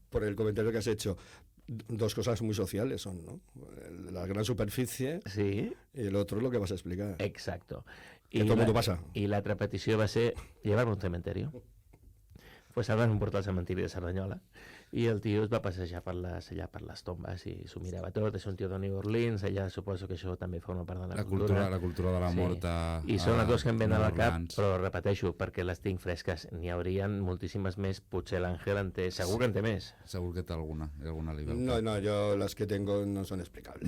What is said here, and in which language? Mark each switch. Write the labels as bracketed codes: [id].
[es] Por el comentario que has hecho. Dos cosas muy sociales son, ¿no? La gran superficie sí. Y el otro es lo que vas a explicar. Exacto. Que todo el mundo pasa. [ca] I l'altra petició va ser llevar-me [es] a un cementerio. [ca] Pues ara van portar al cementiri de Cerdanyola i el tio es va passejar per les tombes i s'ho mirava tot, és un tio de New Orleans, allà suposo que això també forma part de la cultura. La cultura de la mort. I són les dues que em venen al cap, però repeteixo, perquè les tinc fresques, n'hi haurien moltíssimes més, potser l'Àngel en té, segur que en té més. Segur que té alguna libertad. [es] No, yo las que tengo no son explicables.